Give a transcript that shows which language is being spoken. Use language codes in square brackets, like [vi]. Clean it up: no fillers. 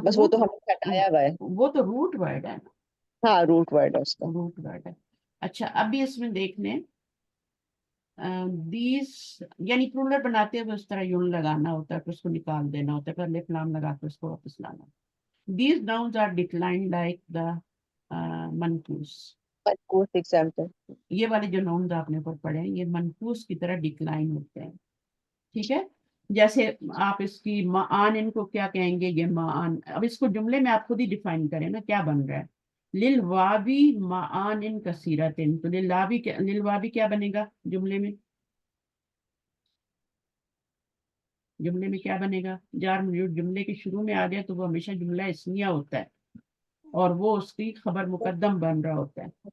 [ur] بس وہ تو ہم نے ہٹایا ہوا ہے. وہ تو روٹ ورڈ ہے نا، ہاں روٹ ورڈ ہے اس کا. روٹ ورڈ ہے. اچھا اب بھی اس میں دیکھ لیں دیز یعنی پلورل بناتے ہوئے اس طرح یون لگانا ہوتا ہے، پھر اس کو نکال دینا ہوتا ہے، پھر الف لام لگا کے اس کو واپس لانا. [en] These nouns are declined like the منقوص. [ur] منقوص example. یہ والے جو ناؤنز آپ نے اوپر پڑھے ہیں یہ منقوص کی طرح ڈکلائن ہوتے ہیں. ٹھیک ہے، جیسے آپ اس کی معان ان کو کیا کہیں گے، یہ معان. اب اس کو جملے میں آپ خود ہی ڈیفائن کریں نا کیا بن رہا ہے. للوابی معان کثیرت، تو للوابی کیا بنے گا جملے میں، جملے میں کیا بنے گا، جار مجرور جملے کے شروع میں آ گیا تو وہ ہمیشہ جملہ اسمیہ ہوتا ہے اور وہ اس کی خبر مقدم بن رہا ہوتا ہے.